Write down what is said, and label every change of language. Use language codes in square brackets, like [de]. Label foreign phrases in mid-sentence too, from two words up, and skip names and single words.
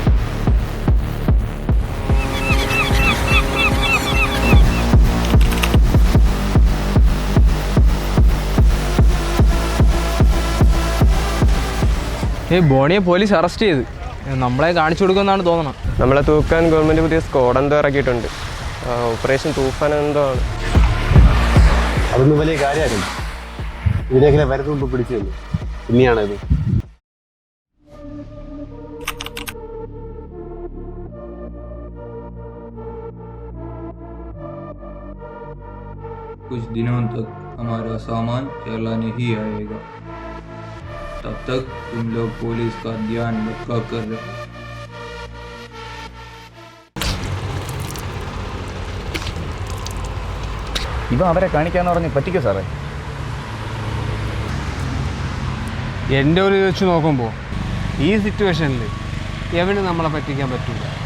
[ml] ബോണിയെ പോലീസ് അറസ്റ്റ് ചെയ്ത് നമ്മളെ കാണിച്ചു കൊടുക്കുമെന്നാണ് തോന്നണം. നമ്മളെ തൂക്കാൻ ഗവൺമെൻറ് പുതിയ സ്ക്വാഡ് എന്തോ ഇറക്കിയിട്ടുണ്ട്. ഓപ്പറേഷൻ തൂഫാൻ എന്തോ ആണ്. അതൊന്നും വലിയ കാര്യമായിരുന്നു. ഇതിനേക്കിലെ വരുന്ന മുമ്പ് പിടിച്ചു തന്നു. പിന്നെയാണത്. [hi] कुछ दिनों तक हमारा सामान केरला नहीं आएगा. तब तक तुम लोग पुलिस का ध्यान रखा कर. [ml] ഇവ അവരെ കാണിക്കാന്ന് പറഞ്ഞ് പറ്റിക്കോ സാറേ? എൻ്റെ ഒരു ഇത് വെച്ച് നോക്കുമ്പോൾ ഈ സിറ്റുവേഷനിൽ എവന് നമ്മളെ പറ്റിക്കാൻ പറ്റില്ല.